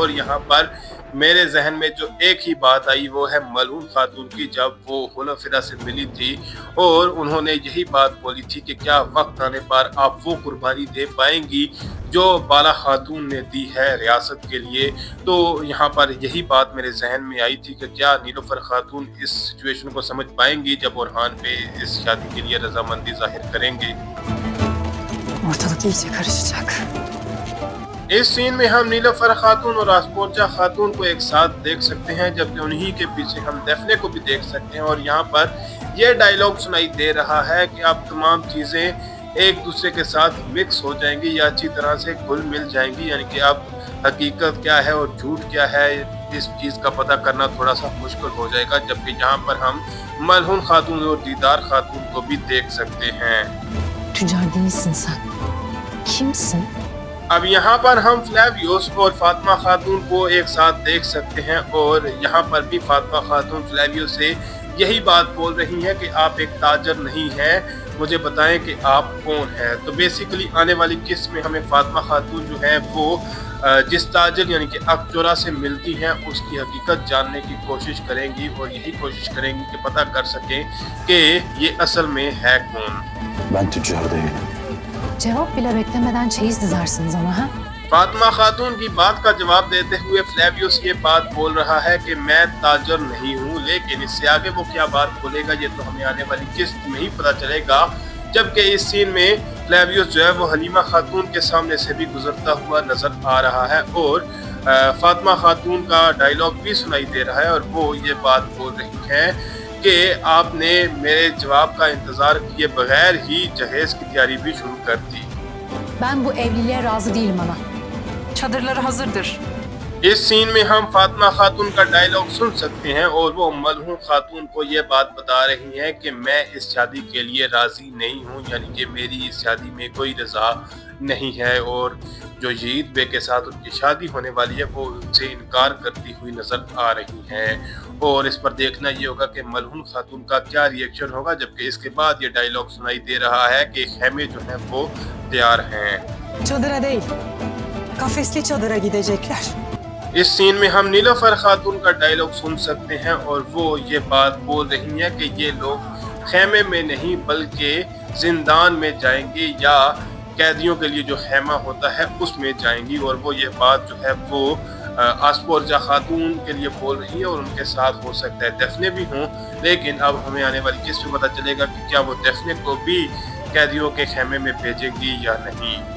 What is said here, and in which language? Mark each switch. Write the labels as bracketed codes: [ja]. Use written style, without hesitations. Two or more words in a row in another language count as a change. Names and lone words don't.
[ur] اور یہاں پر میرے ذہن میں جو ایک ہی بات آئی وہ ہے ملون خاتون کی، جب وہ ہلفرا سے ملی تھی اور انہوں نے یہی بات بولی تھی کہ کیا وقت آنے پر آپ وہ قربانی دے پائیں گی جو بالا خاتون نے دی ہے ریاست کے لیے. تو یہاں پر یہی بات میرے ذہن میں آئی تھی کہ کیا نیلوفر خاتون اس سچویشن کو سمجھ پائیں گی جب اورحان بے اس شادی کے لیے رضامندی ظاہر کریں گے. [tr] Ortalık iyice karışacak. [ur] اس سین میں ہم نیلوفر خاتون اور آسپورچا خاتون کو ایک ساتھ دیکھ سکتے ہیں، جبکہ انہی کے پیچھے ہم دفنے کو بھی دیکھ سکتے ہیں. اور یہاں پر یہ ڈائیلاگ سنائی دے رہا ہے کہ اب تمام چیزیں ایک دوسرے کے ساتھ مکس ہو جائیں گی یا اچھی طرح سے گھل مل جائیں گی، یعنی کہ اب حقیقت کیا ہے اور جھوٹ کیا ہے اس چیز کا پتہ کرنا تھوڑا سا مشکل ہو جائے گا. جبکہ یہاں پر ہم ملہون خاتون اور دیدار خاتون کو بھی دیکھ سکتے ہیں. [tr] Tüccar değilsin sen. Kimsin? [ur] اب یہاں پر ہم فلیویوس اور فاطمہ خاتون کو ایک ساتھ دیکھ سکتے ہیں اور یہاں پر بھی فاطمہ خاتون فلیویوس سے یہی بات بول رہی ہیں کہ آپ ایک تاجر نہیں ہیں، مجھے بتائیں کہ آپ کون ہیں. تو بیسکلی آنے والی قسط میں ہمیں فاطمہ خاتون جو ہے وہ جس تاجر یعنی کہ اکچورا سے ملتی ہیں اس کی حقیقت جاننے کی کوشش کریں گی اور یہی کوشش کریں گی کہ پتہ کر سکیں کہ یہ اصل میں ہے کون. [tr] Ben tüccar değilim. Cevap bile beklemeden çeyiz dizersiniz ama ha? [ur] فاطمہ خاتون کی بات کا جواب دیتے ہوئے فلیویس یہ بات بول رہا ہے کہ میں تاجر نہیں ہوں، لیکن اس سے آگے وہ کیا بات بولے گا یہ تو ہمیں آنے والی قسط میں ہی پتہ چلے گا. جبکہ اس سین میں فلیویس جو ہے وہ حلیمہ خاتون کے سامنے سے بھی گزرتا ہوا نظر آ رہا ہے اور فاطمہ خاتون کا ڈائیلاگ بھی سنائی دے رہا ہے اور وہ یہ بات بول رہی ہے کہ آپ نے میرے جواب کا انتظار کیے بغیر ہی جہیز کی تیاری بھی شروع کر دی. [tr] Ben bu evliliğe razı değilim ana. Çadırları hazırdır. [ur] اس سین میں ہم فاطمہ خاتون کا ڈائیلاگ سن سکتے ہیں اور وہ ملہون خاتون کو یہ بات بتا رہی ہیں کہ میں اس شادی کے لیے راضی نہیں ہوں، یعنی کہ میری اس شادی میں کوئی رضا نہیں ہے اور جو یزید بے کے ساتھ ان کی شادی ہونے والی ہے وہ ان سے انکار کرتی ہوئی نظر آ رہی ہیں. اور اس پر دیکھنا یہ ہوگا کہ ملہون خاتون کا کیا ری ایکشن ہوگا. جبکہ اس کے بعد یہ ڈائیلاگ سنائی دے رہا ہے کہ خیمے جو ہیں وہ تیار ہیں. [tr] Çadıra değil. Kafesli çadıra gidecekler. [ur] اس سین میں ہم نیلوفر خاتون کا ڈائیلاگ سن سکتے ہیں اور وہ یہ بات بول رہی ہیں کہ یہ لوگ خیمے میں نہیں بلکہ زندان میں جائیں گے یا قیدیوں کے لیے جو خیمہ ہوتا ہے اس میں جائیں گی. اور وہ یہ بات جو ہے وہ آسپورجا خاتون کے لیے بول رہی ہے اور ان کے ساتھ ہو سکتا ہے دفنے بھی ہوں، لیکن اب ہمیں آنے والی قسط میں پتہ چلے گا کہ کیا وہ دفنے کو بھی قیدیوں کے خیمے میں بھیجیں گی یا نہیں.